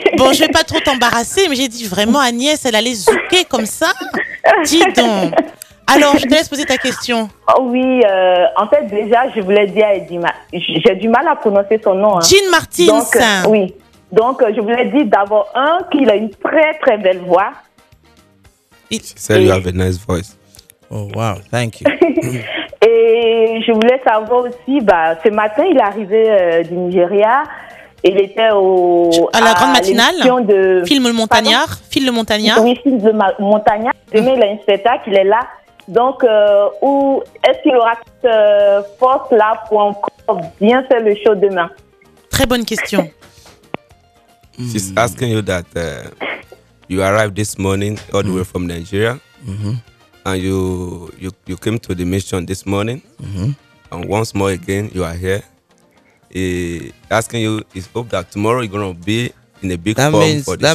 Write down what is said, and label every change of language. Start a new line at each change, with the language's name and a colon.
French: Bon, je vais pas trop t'embarrasser, mais j'ai dit, vraiment, Agnès, elle allait zouker comme ça? Dis donc. Alors, je te laisse poser ta question. Oh oui, en fait, déjà, je voulais dire à Eddie, j'ai du mal à prononcer son nom. Hein. Jean Martins. Donc, oui. Donc, je voulais dire d'abord, qu'il a une très, très belle voix.
English: She said you have a nice voice. Oh, wow. Thank you.
French: Et je voulais savoir aussi, ce matin, il est arrivé du Nigeria. Il était à la grande matinale. Film le Montagnard. Pardon? Film le Montagnard. Oui, Film le Montagnard. Demain, il a un spectacle, il est là. Donc, est-ce qu'il aura cette force là pour encore bien faire le show demain? Très bonne question.
English: She's asking you that you arrived this morning all the way from Nigeria, and you came to the mission this morning, and once more again you are here. Asking you, is hope that tomorrow you're gonna be in a big form for the show.